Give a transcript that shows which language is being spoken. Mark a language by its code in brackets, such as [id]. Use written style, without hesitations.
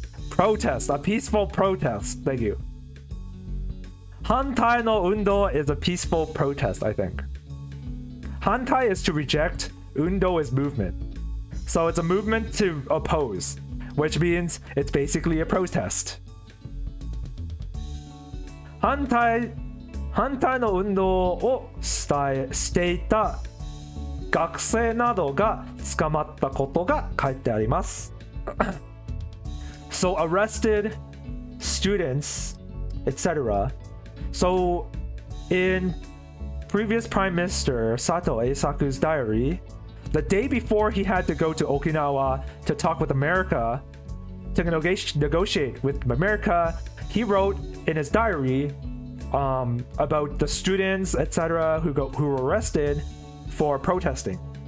[en] Protest, a peaceful protest. Thank you. [ja] Hantai no undo [en] is a peaceful protest, I think. Hantai is to reject, undo is movement. So it's a movement to oppose, which means it's basically a protest. [ja] 反対の運動をしていた学生などが捕まったことが書いてあります。 [en] So arrested students, etc. So in previous Prime Minister Sato Eisaku's diary, the day before he had to go to Okinawa to talk with America, to negotiate with America, he wrote in his diary about the students, etc., who were arrested for protesting.